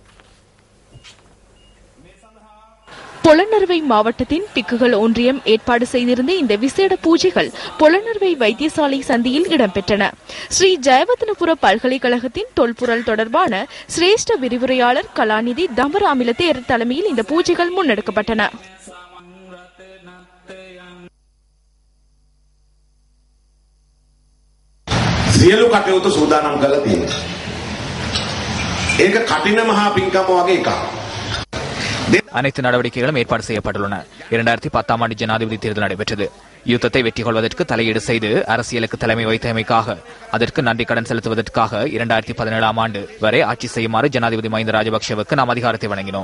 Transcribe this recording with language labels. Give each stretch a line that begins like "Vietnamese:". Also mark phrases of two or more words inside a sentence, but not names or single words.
Tamil: பொலனறுவை மாவட்டத்தின் பிக்குகள் ஒன்றியம் ஏற்பாடு செய்திருந்த இந்த விசேட பூஜைகள் பொலனறுவை வைத்தியசாலை சந்தியில் இடம்பெற்றன. ஸ்ரீ ஜெயவர்தனபுர பல்கலைக்கழகத்தின் தொல்பொருள் தொடர்பான சிரேஷ்ட விரிவுரையாளர் கலாநிதி தம்பராமில தேரர் தலைமையில் இந்த பூஜைகள் முன்னெடுக்கப்பட்டன.
Sinhala: සියලු කටයුතු සූදානම් කරලා තියෙනවා. ඒක කටින මහා පින්කම වගේ එකක්.
Tamil: அனைத்து நடவடிக்கைகளும் ஏற்பாடு செய்யப்பட்டுள்ளன. 2010ஆம் ஆண்டு ஜனாதிபதி தேர்தல் நடைபெற்றது. யுத்தத்தை வெற்றி கொள்வதற்கு தலையீடு செய்து அரசியலுக்கு தலைமை வைத்தமைக்காக அதற்கு நன்றி கடன் செலுத்துவதற்காக 2017ஆம் ஆண்டு வரை ஆட்சி செய்யுமாறு ஜனாதிபதி மஹிந்த ராஜபக்ஷவுக்கு நாம் அதிகாரத்தை வழங்கினோம்.